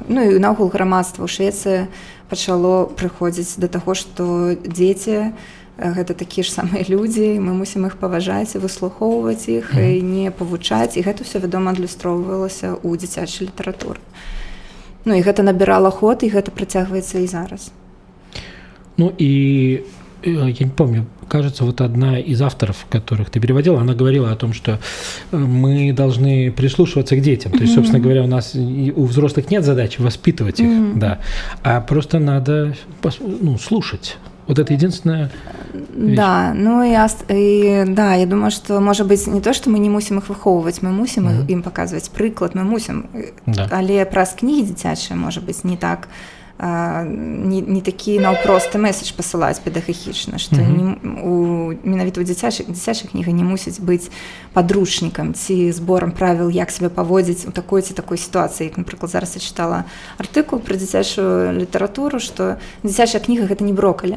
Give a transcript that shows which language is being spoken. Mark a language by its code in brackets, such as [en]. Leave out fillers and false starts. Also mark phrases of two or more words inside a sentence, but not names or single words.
[be] Ну і наогул грамадства ў Швецыі пачало прыходзіць да таго, што дзеці гэта такія ж самыя людзі, мы мусім іх паважаць і выслухоўваць іх, і не павучаць, і гэта ўсё, вядома, адлюстроўвалася ў дзіцячай літаратуры. Ну і гэта набірала ход, і гэта працягваецца і зараз. [ru] Ну и я не помню, кажется, вот одна из авторов, которых ты переводила, она говорила о том, что мы должны прислушиваться к детям. То есть, собственно говоря, у взрослых нет задачи воспитывать их, да, а просто надо слушать. Вот это единственная вещь. Да, ну да, я думаю, что, может быть, не то, что [be] мы не мусім іх выхоўваць, мы мусім ім паказваць прыклад, мы мусім, але праз кнігі дзіцячыя, [ru] может быть, не так, [be] не такі наўпросты месседж пасылаць педагагічна, што менавіта ў дзіцячых кніга не мусіць быць падручнікам ці зборам правіл, як сябе паводзіць у такой ці такой сітуацыі. Як, напрыклад, зараз я чытала артыкул пра дзіцячую літаратуру, што дзіцячая кніга гэта не брокалі.